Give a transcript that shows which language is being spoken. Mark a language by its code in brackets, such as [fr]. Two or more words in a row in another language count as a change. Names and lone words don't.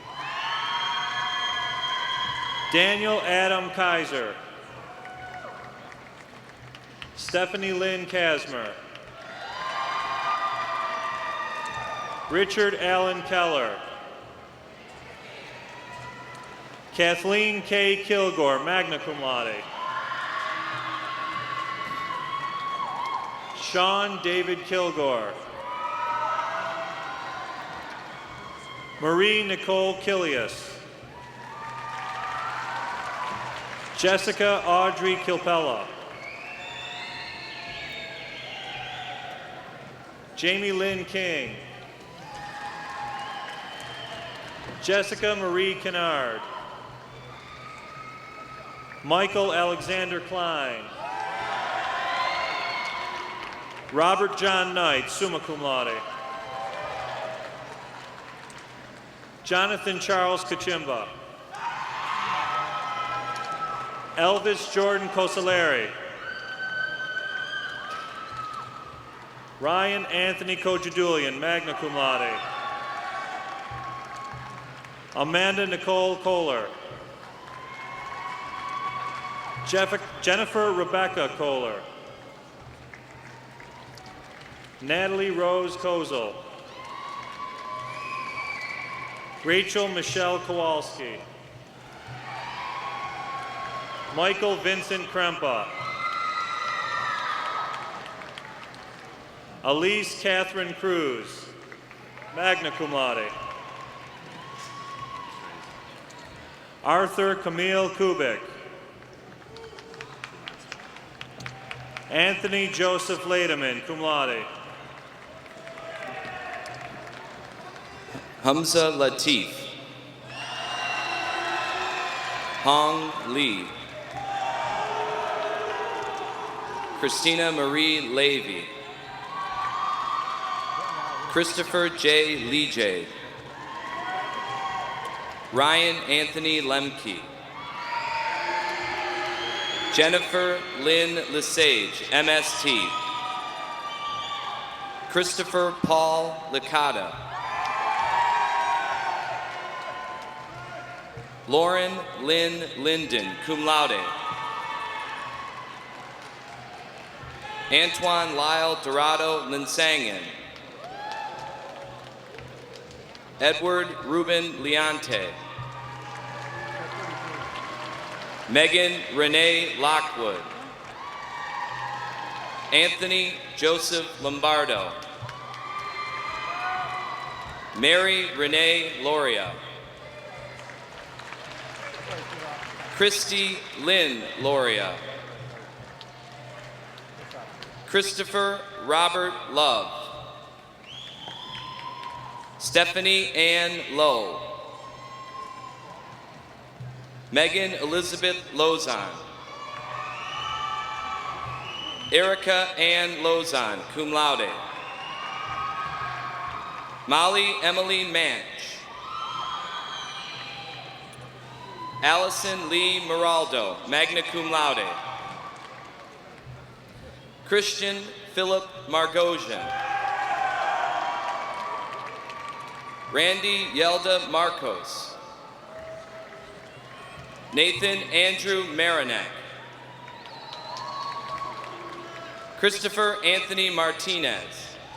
[en] Daniel Adam Kaiser. Stephanie Lynn Kasmer. Richard Allen Keller. Kathleen K. Kilgore, [la] magna cum laude. [en] Sean David Kilgore. Marie Nicole Killius. Jessica Audrey Kilpella. Jamie Lynn King. Jessica Marie Kennard. Michael Alexander Klein. Robert John Knight, [la] summa cum laude. [en] Jonathan Charles Kachimba. Elvis Jordan Cosaleri. Ryan Anthony Kojadulian, [la] magna cum laude. [en] Amanda Nicole Kohler. Jennifer Rebecca Kohler. Natalie Rose Kozel. Rachel Michelle Kowalski. Michael Vincent Krempa. Elise Catherine Cruz, [la] magna cum laude. [en] Arthur Camille Kubik. Anthony Joseph Lademan, [la] cum laude. [en] Hamza Latif. Hong Lee. Christina Marie Levy. Christopher J. Leejay. Ryan Anthony Lemke. Jennifer Lynn Lesage, MST. Christopher Paul Licata. Lauren Lynn Linden, [la] cum laude. [en] Antoine Lyle Dorado Linsangen. Edward Ruben Leonte. Megan Renee Lockwood. Anthony Joseph Lombardo. Mary Renee Loria. Christy Lynn Loria. Christopher Robert Love. Stephanie Ann Lowe. Megan Elizabeth Lozon. Erica Ann Lozon, [la] cum laude. [en] Molly Emily Manch. Allison Lee Miraldo, [la] magna cum laude. [en] Christian Philip Margosian. Randy Yelda Marcos. Nathan Andrew Marinak. Christopher Anthony Martinez.